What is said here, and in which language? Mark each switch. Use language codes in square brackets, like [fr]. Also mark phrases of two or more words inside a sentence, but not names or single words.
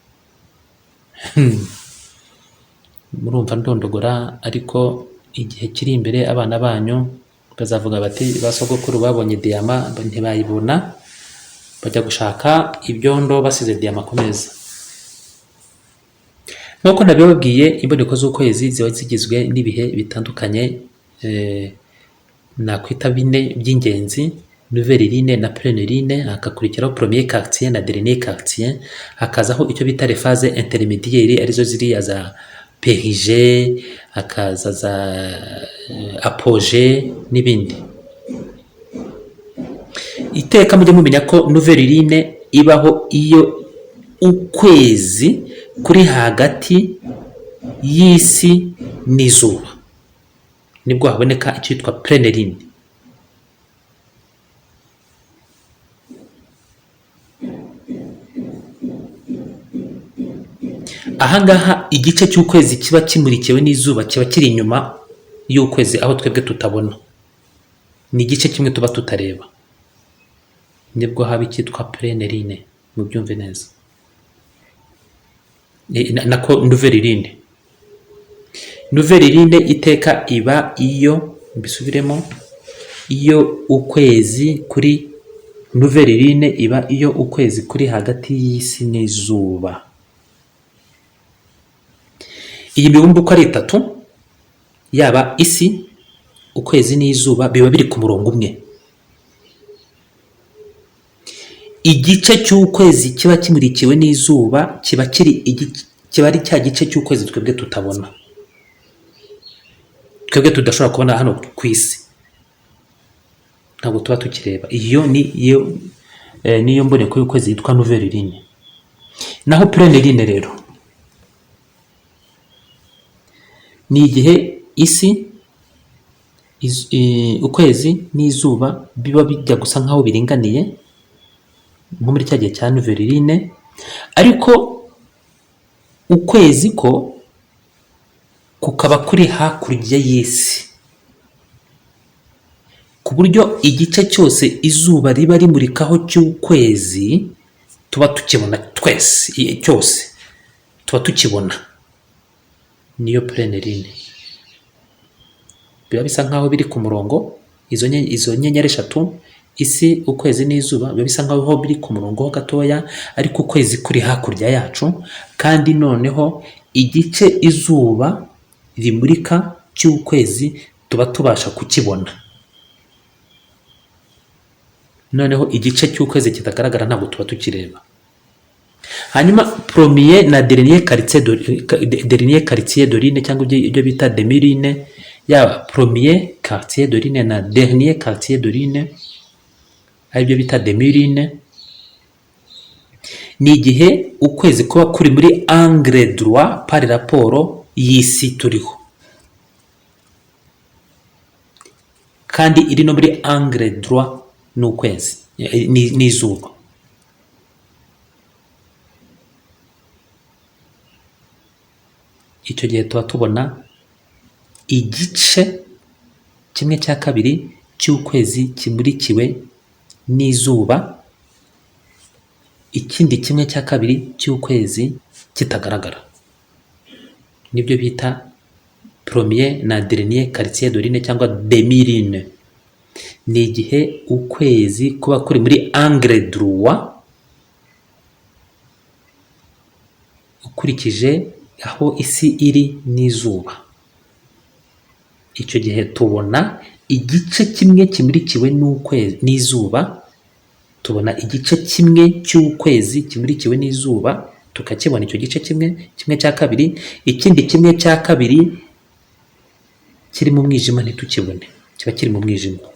[rw] Murumva ndondogora, ariko igihe kiri imbere abana banyu bazavuga bati basogokuru babonye diyama ntibayibona, bajya gushaka ibyondo basize diyama ku meza. Nk'uko nabibabwiye, imboneko z'ukwezi ziba zigizwe n'ibihe bitandukanye, nakwita bine by'ingenzi: [fr] nouvelle lune na pleine lune, hakakurikiraho premier quartier na dernier quartier, [rw] hakazaho icyo bita [fr] les phases intermédiaires [rw] arizo ziriya za périgée, hakaza za apogée n'ibindi. Iteka mujye mumenya ko [fr] nouvelle lune [rw] ibaho iyo ukwezi kuri hagati y'isi n'izuba, nibwo haboneka icyitwa [fr] pleine lune. [rw] Ahangaha igice cy'ukwezi kiba kimurikiwe n'izuba kiba kiri inyuma y'ukwezi, aho twebwe tutabona, ni igice kimwe tuba tutareba, nibwo haba icyitwa [fr] pleine lune. [rw] Mubyumve neza. Nako [fr] nouvelle lune. Nouvelle lune [rw] iteka iba iyo, mbisubiremo, iyo ukwezi kuri, [fr] nouvelle lune [rw] iba iyo ukwezi kuri hagati y'isi n'izuba. Iyi mibumbe uko ari itatu, yaba isi, ukwezi n'izuba, biba biri ku murongo umwe. Igice cy'ukwezi kiba kimurikiwe n'izuba kiba ari cya gice cy'ukwezi twebwe tutabona, twebwe tudashobora kubona hano ku isi, ntabwo tuba tukireba. Iyo niyo mboneko y'ukwezi yitwa [fr] nouvelle lune. [rw] Naho [fr] pleine lune [rw] rero ni igihe isi, ukwezi n'izuba biba bijya gusa nkaho biringaniye, nko muri cya gihe cya [fr] nouvelle lune, [rw] ariko ukwezi ko kukaba kuri hakurya y'isi, ku buryo igice cyose izuba riba rimurikaho cy'ukwezi tuba tukibona twese, cyose tuba tukibona. Niyo [fr] pleine lune. [rw] Biba bisa nkaho biri ku murongo, izo nyenyeri eshatu, isi, ukwezi n'izuba, biba bisa nkaho biri ku murongo ho gatoya, ariko ukwezi kuri hakurya yacu, kandi noneho igice izuba rimurika cy'ukwezi tuba tubasha kukibona. Noneho igice cy'ukwezi kitagaragara ntabwo tuba tukireba. [fr] Hanyuma premier na dernier quartier de lune, [rw] cyangwa ibyo bita [fr] demi lune, yaba premier quartier de lune na dernier quartier de lune, [rw] aribyo bita [fr] demi lune, [rw] ni igihe ukwezi kuba kuri muri [fr] angle droit par rapport [rw] y'isi turiho, kandi iri no muri angle droit n'ukwezi n'izuba. Icyo gihe tuba tubona igice kimwe cya kabiri cy'ukwezi kimurikiwe n'izuba, ikindi kimwe cya kabiri cy'ukwezi kitagaragara. Nibyo bita premier na [fr] dernier quartier de lune [rw] cyangwa [fr] demi lune. [rw] Ni igihe ukwezi kuba kuri muri [fr] angle droit [rw] ukurikije aho isi iri n'izuba. Icyo gihe tubona igice kimwe kimurikiwe n'ukwezi n'izuba, tubona igice kimwe cy'ukwezi kimurikiwe n'izuba, tukakibona icyo gice kimwe cya kabiri, ikindi kimwe cya kabiri kiri mu mwijima ntitukibone, kiba kiri mu mwijima.